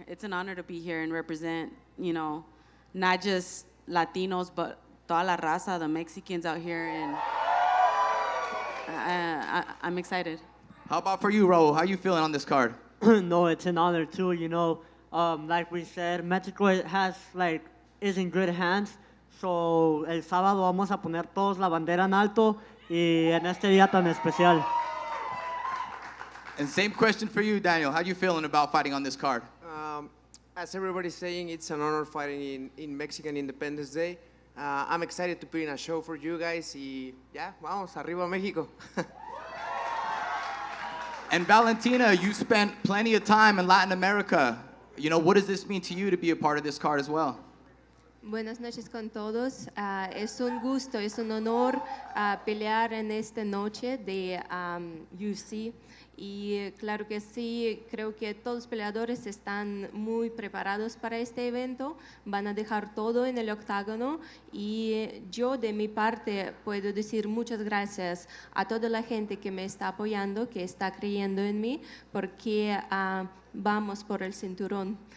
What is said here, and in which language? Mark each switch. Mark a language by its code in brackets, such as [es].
[en] It's an honor to be here and represent, you know, not just Latinos, but [es] toda la raza, [en] the Mexicans out here, and I'm excited. How about for you, Raul? How are you feeling on this card? No, it's an honor too. You know, like we said, Mexico is in good hands. [es] So el sábado vamos a poner todos la bandera en alto y en este día tan especial. [en] And same question for you, Daniel. How are you feeling about fighting on this card? As everybody's saying, it's an honor fighting in Mexican Independence Day. I'm excited to put in a show for you guys. [es] Y ya, vamos, arriba México. [en] And Valentina, you spent plenty of time in Latin America. You know, what does this mean to you to be a part of this card as well? [es] Buenas noches con todos. Es un gusto, es un honor pelear en esta noche de UFC. Y claro que sí, creo que todos los peleadores están muy preparados para este evento. Van a dejar todo en el octágono. Y yo de mi parte puedo decir muchas gracias a toda la gente que me está apoyando, que está creyendo en mí, porque vamos por el cinturón.